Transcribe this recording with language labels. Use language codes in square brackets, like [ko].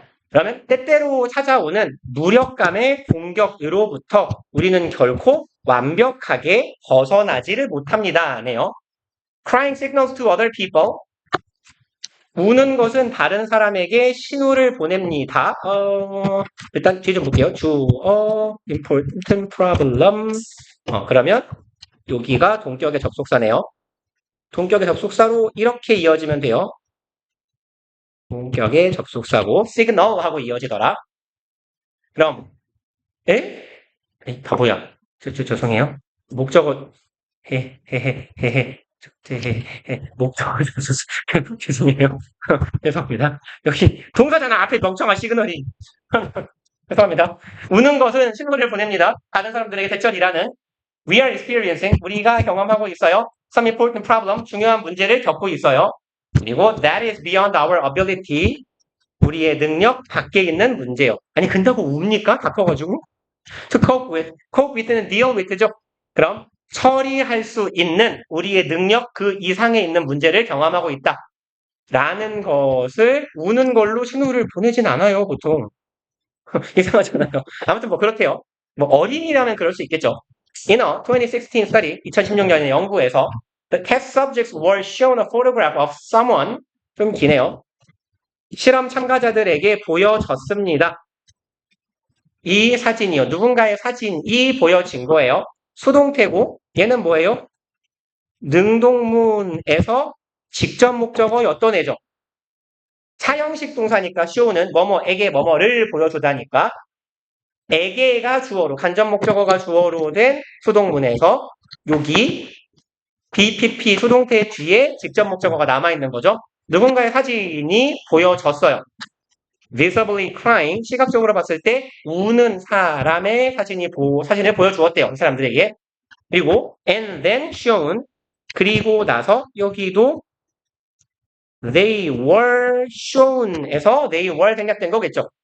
[ko] 그러면 때때로 찾아오는 무력감의 공격으로부터 우리는 결코 완벽하게 벗어나지를 못합니다네요. [en] Crying signals to other people. [ko] 우는 것은 다른 사람에게 신호를 보냅니다. 일단 뒤 좀 볼게요. 주어, [en] important problem. [ko] 그러면 여기가 동격의 접속사네요. 동격의 접속사로 이렇게 이어지면 돼요. 동격의 접속사고 signal 하고 이어지더라. 그럼 에이, 바보야. 죄송해요. 목적어 헤헤헤헤헤 목적어 죄송해요. 죄송합니다. 여기 동사잖아. 앞에 멍청한 시그널이. 죄송합니다. 우는 것은 신호를 보냅니다. 다른 사람들에게 대처리라는 [en] we are experiencing [ko] 우리가 경험하고 있어요. [en] some important problem [ko] 중요한 문제를 겪고 있어요. 그리고 [en] that is beyond our ability [ko] 우리의 능력 밖에 있는 문제요. 아니 근다고 웁니까? 닥쳐가지고 [en] to cope with [ko] 는 [en] deal with [ko] 죠. 그럼 처리할 수 있는 우리의 능력 그 이상에 있는 문제를 경험하고 있다. 라는 것을 우는 걸로 신호를 보내진 않아요, 보통. 이상하잖아요. 아무튼 뭐 그렇대요. 뭐 어린이라면 그럴 수 있겠죠. [en] In a 2016 study, [ko] 2016년의 연구에서 [en] the test subjects were shown a photograph of someone [ko] 좀 기네요. 실험 참가자들에게 보여졌습니다. 이 사진이요. 누군가의 사진이 보여진 거예요. 수동태고 얘는 뭐예요? 능동문에서 직접 목적어였던 애죠. 차형식 동사니까 show는 뭐뭐에게 뭐뭐를 보여주다니까 에게가 주어로 간접 목적어가 주어로 된 수동문에서 여기 BPP 수동태 뒤에 직접 목적어가 남아있는 거죠. 누군가의 사진이 보여졌어요. [en] visibly crying, [ko] 시각적으로 봤을 때 우는 사람의 사진을 보여주었대요. 이 사람들에게. 그리고 [en] and then shown, [ko] 그리고 나서 여기도 [en] they were shown [ko] 에서 they were 생략된 거겠죠.